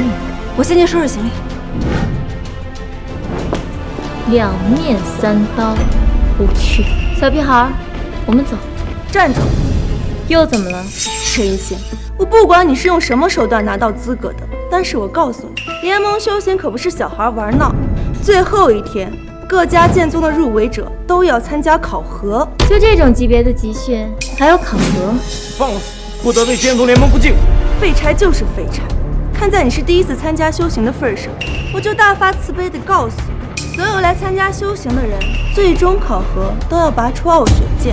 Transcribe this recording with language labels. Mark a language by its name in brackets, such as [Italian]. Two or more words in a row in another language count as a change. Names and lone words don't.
[Chinese] 我先去收拾行李。两面3刀，无趣。小屁孩，我们走。站住！又怎么了？沈一心，我不管你是用什么手段拿到资格的，但是我告訴你，聯盟休閒可不是小孩玩鬧。最後一天，各家劍宗的入圍者都要參加考核。就這種級別的集訓，還有考核？放肆！不得對劍宗聯盟不敬！廢柴就是廢柴。看在你是第一次參加修行的份上，我就大發慈悲地告訴你，所有來參加修行的人，最終考核都要拔出傲雪劍。